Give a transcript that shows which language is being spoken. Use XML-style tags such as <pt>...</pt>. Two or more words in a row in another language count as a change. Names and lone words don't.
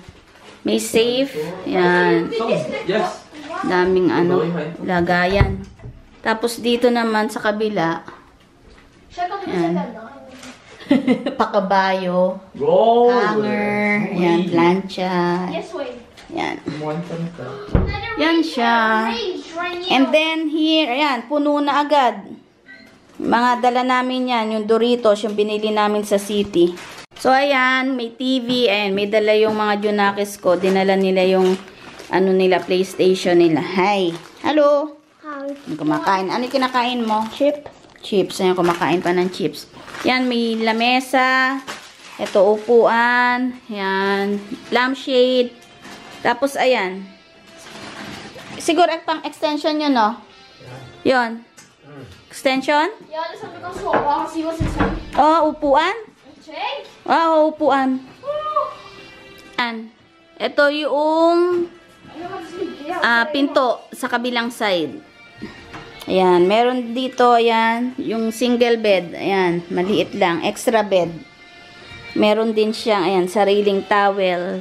<tl>May safe. Yan. Daming ano, lagayan. Tapos dito naman sa kabila. Yan. Pakabayo. Hanger. Yan, plancha. Yan. Yan siya.</tl> <en>And then here,</en> <tl>ayan, puno na agad. Mga dala namin yan, yung Doritos, yung binili namin sa city. So, ayan, may TV, ayan, may dala yung mga junakis ko. Dinala nila yung, ano nila, PlayStation nila. Hi. Hello. Hi. Kumakain. Ano yung kinakain mo? Chips. Chips. Ayan, kumakain pa ng chips. Yan, may lamesa. Ito, upuan. Yan. Lampshade. Tapos, ayan. Siguro, pang extension yun, no? Yun. Extension?</tl> <de>Ja, das haben wir ganz so. Oh, sie was ist das?</de> <tl>Oh, upuan. Check. Oh, upuan. Yan. Ito yung pinto sa kabilang side. Ayan, meron dito, ayan, yung</tl> <en>single bed.</en> <tl>Ayan, maliit lang,</tl> <en>extra bed.</en> <tl>Meron din siyang, ayan, sariling towel.</tl>